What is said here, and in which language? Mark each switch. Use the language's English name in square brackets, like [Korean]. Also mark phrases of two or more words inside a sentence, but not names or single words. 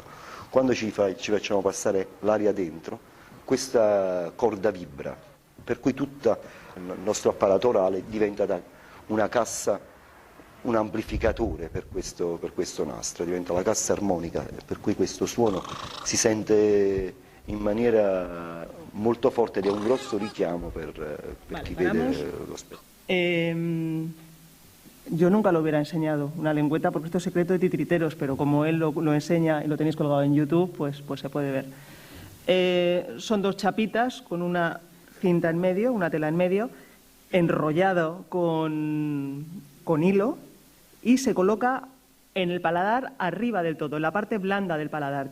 [Italian] quando ci facciamo passare l'aria dentro, questa corda vibra, per cui tutto il nostro apparato orale diventa una cassa, un amplificatore per questo nastro, diventa la cassa armonica, per cui questo suono si sente in maniera molto forte ed è un grosso richiamo per chi vede lo spettacolo. [Spanish] Yo nunca lo hubiera enseñado, una lengüeta, porque esto es secreto de titiriteros, pero como él lo enseña y lo tenéis colgado en YouTube, pues se puede ver. Son dos chapitas con una cinta en medio, una tela en medio, enrollado con hilo y se coloca en el paladar arriba del todo, en la parte blanda del paladar.